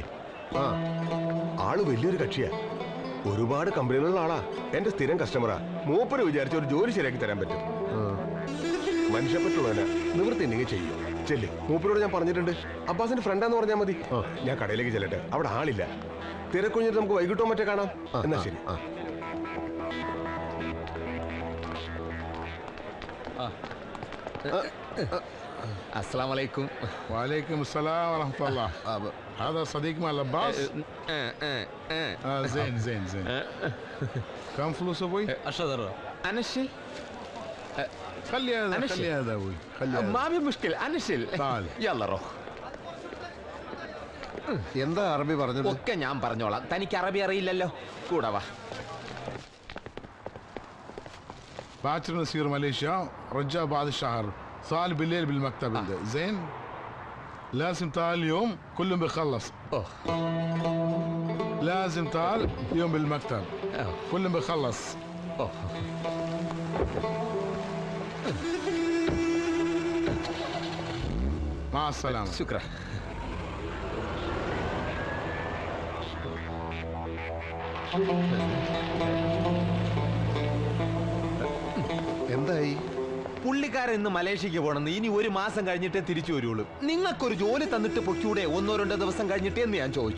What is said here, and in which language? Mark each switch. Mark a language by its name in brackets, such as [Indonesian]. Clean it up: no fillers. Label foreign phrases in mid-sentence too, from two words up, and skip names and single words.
[Malayalam] ആള് വലിയൊരു കക്ഷിയാ, ഒരുപാട് കമ്പനികളുള്ള ആളാ, എന്റെ സ്ഥിരം കസ്റ്റമറാ. മൂപ്പര് വിചാരിച്ച ഒരു ജോലി ശരിയാക്കി തരാൻ പറ്റും. മനുഷ്യപ്പറ്റുള്ളവനാ, നിവൃത്തിണ്ടെങ്കിൽ ചെയ്യും. ചെല്ല്, മൂപ്പരോട് ഞാൻ പറഞ്ഞിട്ടുണ്ട്. അബ്ബാസിന്റെ ഫ്രണ്ടാന്ന് പറഞ്ഞാൽ മതി. ഞാൻ കടയിലേക്ക് ചെല്ലട്ടെ, അവിടെ ആളില്ല. തിരക്കൊഴിഞ്ഞിട്ട് നമുക്ക് വൈകിട്ടോ മറ്റേ കാണാം. എന്നാ ശരി. [Arabic] السلام عليكم. وعليكم السلام ورحمة الله. هذا صديق مال عباس؟ زين زين زين. كم فلوس ابوي؟ 10 درهم. انا الشيل. خلي هذا خلي هذا ابوي خلي هذا. ما في مشكلة انا الشيل. تعال يلا روح. [Malayalam] എന്താ അറബി പറഞ്ഞത്? ഒക്കെ ഞാൻ പറഞ്ഞോളാം, തനിക്ക് അറബി അറിയില്ലല്ലോ. കൂടെ വാ. [Arabic] باكر نسير ماليزيا، رجاء بعد الشهر، صال بالليل بالمكتب. زين لازم تعال اليوم كلهم بيخلص. لازم تعال اليوم بالمكتب كلهم بيخلص. مع السلامة. شكرا. [Malayalam] എന്തായി? പുള്ളിക്കാരൻ ഇന്ന് മലേഷ്യക്ക് പോണെന്ന്, ഇനി 1 മാസം കഴിഞ്ഞിട്ടേ തിരിച്ചു വരുള്ളൂ. നിങ്ങൾക്കൊരു ജോലി തന്നിട്ട് പൊക്കൂടെ 1-2 ദിവസം കഴിഞ്ഞിട്ടേ എന്ന് ഞാൻ ചോദിച്ചു.